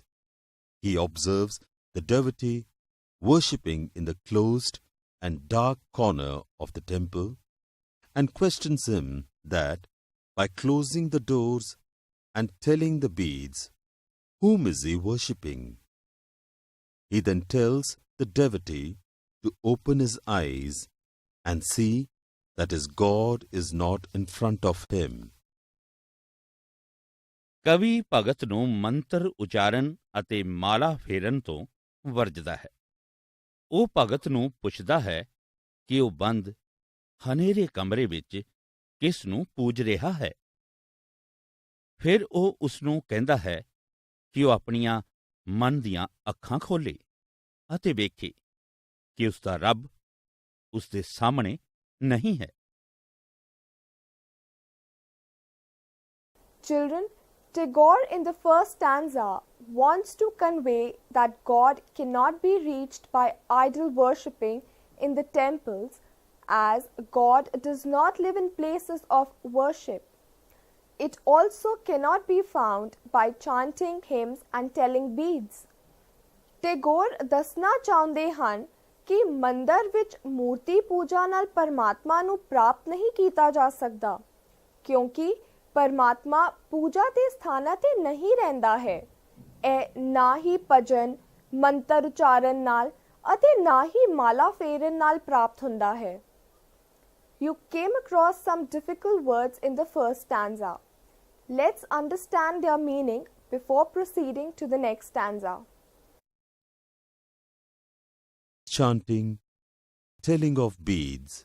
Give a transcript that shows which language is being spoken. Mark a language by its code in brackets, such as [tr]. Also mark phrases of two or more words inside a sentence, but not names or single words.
[en] He observes the devotee worshipping in the closed and dark corner of the temple and questions him that by closing the doors and telling the beads, whom is he worshipping? He then tells the devotee to open his eyes and see that his God is not in front of him. [pa] ਕਵੀ ਭਗਤ ਨੂੰ ਮੰਤਰ ਉਚਾਰਨ ਅਤੇ ਮਾਲਾ ਫੇਰਨ ਤੋਂ ਵਰਜਦਾ ਹੈ। ਉਹ ਭਗਤ ਨੂੰ ਪੁੱਛਦਾ ਹੈ ਕਿ ਉਹ ਬੰਦ ਹਨੇਰੇ ਕਮਰੇ ਵਿੱਚ ਕਿਸ ਨੂੰ ਪੂਜ ਰਿਹਾ ਹੈ। ਫਿਰ ਉਹ ਉਸ ਨੂੰ ਕਹਿੰਦਾ ਹੈ ਕਿ ਉਹ ਆਪਣੀਆਂ ਮਨ ਦੀਆਂ ਅੱਖਾਂ ਖੋਲ੍ਹੇ ਅਤੇ ਵੇਖੇ ਕਿ ਉਸ ਦਾ ਰੱਬ ਉਸ ਦੇ ਸਾਹਮਣੇ ਨਹੀਂ ਹੈ। [en] Children, Tagore in the first stanza wants to convey that God cannot be reached by idol worshipping in the temples, as God does not live in places of worship. It also cannot be found by chanting hymns and telling beads. [pa] Tagore ਦੱਸਣਾ ਚਾਹੁੰਦੇ ਹਨ ਕਿ ਮੰਦਰ ਵਿੱਚ ਮੂਰਤੀ ਪੂਜਾ ਨਾਲ ਪਰਮਾਤਮਾ ਨੂੰ ਪ੍ਰਾਪਤ ਨਹੀਂ ਕੀਤਾ ਜਾ ਸਕਦਾ, ਕਿਉਂਕਿ ਪਰਮਾਤਮਾ ਪੂਜਾ ਦੇ ਸਥਾਨਾਂ ਤੇ ਨਹੀਂ ਰਹਿੰਦਾ ਹੈ। ਇਹ ਨਾ ਹੀ ਭਜਨ, ਮੰਤਰ ਉਚਾਰਨ ਨਾਲ ਅਤੇ ਨਾ ਹੀ ਮਾਲਾ ਫੇਰਨ ਨਾਲ ਪ੍ਰਾਪਤ ਹੁੰਦਾ ਹੈ। [en] You came across some difficult words in the first stanza. Let's understand their meaning before proceeding to the next stanza. Chanting, telling of beads.